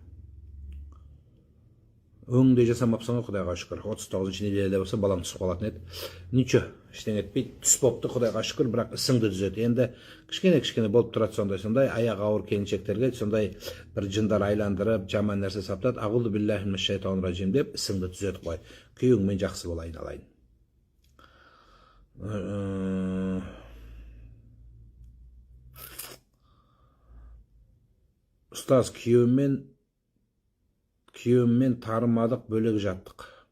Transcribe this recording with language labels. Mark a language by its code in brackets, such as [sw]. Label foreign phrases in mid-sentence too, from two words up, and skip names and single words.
[kk] Өңінде жасамапсың, Құдайға шүкір, 39-шы неделеде болса балам түсіп қалатын еді. Ничо, ештеңе етпейді, түс бопты, Құдайға шүкір, бірақ ісіңді түзет. Енді кішкене болып тұрады сондай, аяқ ауыр келіншектерге сондай бір жындар айландырып, жаман нәрсе саптады, [ar] أعوذ بالله من الشيطان الرجيم [kk] деп ісіңді түзет қой. Күйеуіңмен жақсы болайын алайын. Ұстаз, күйеуіммен тарымадық, бөлек жаттық.